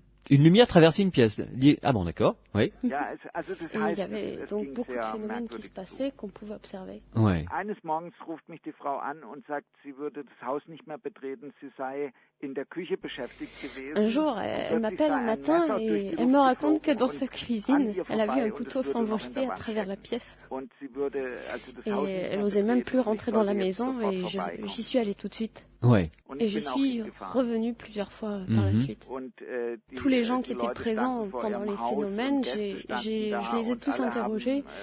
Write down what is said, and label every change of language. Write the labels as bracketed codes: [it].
[fr] Une lumière traversait une pièce. Ah bon, d'accord. Oui. Et il y avait donc beaucoup de phénomènes qui se passaient qu'on pouvait observer. [de] Eines Morgens ruft mich die Frau an und sagt, sie würde das Haus nicht mehr betreten, sie sei in der Küche beschäftigt gewesen. [fr] Un jour, elle m'appelle un matin et elle me raconte que dans sa cuisine, elle a vu un couteau s'envoler à travers la pièce. Et elle n'osait même plus rentrer dans la maison et j'y suis allée tout de suite. Et je suis revenue plusieurs fois par la suite. Tous les gens qui étaient présents pendant les phénomènes, je les ai tous interrogés.